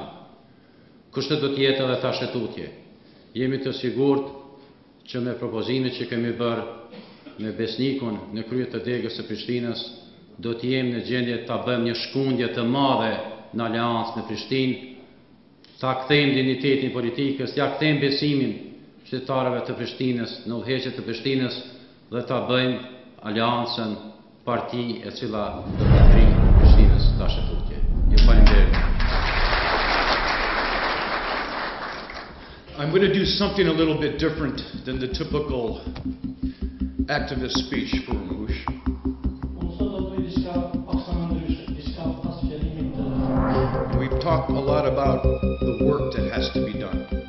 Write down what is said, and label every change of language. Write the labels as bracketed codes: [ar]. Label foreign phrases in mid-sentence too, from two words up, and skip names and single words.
[sq] Kështu do të jetë edhe tash e tutje. Jemi të sigurt që me propozimet që kemi bërë me Besnikun në krye të degës së Prishtinës, do të jemi në gjendje ta bëjmë një shkundje të madhe në Aleancë në Prishtinë, ta kthejmë dinjitetin politikës, ja kthejmë besimin qytetarëve të Prishtinës, në udhëheqjet të Prishtinës dhe ta bëjmë Aleancën parti e cila do të ngrijë Prishtinës tash e tutje. Ju falenderoj. [en] I'm going to do something a little bit different than the typical activist speech for Ramush. We've talked a lot about the work that has to be done.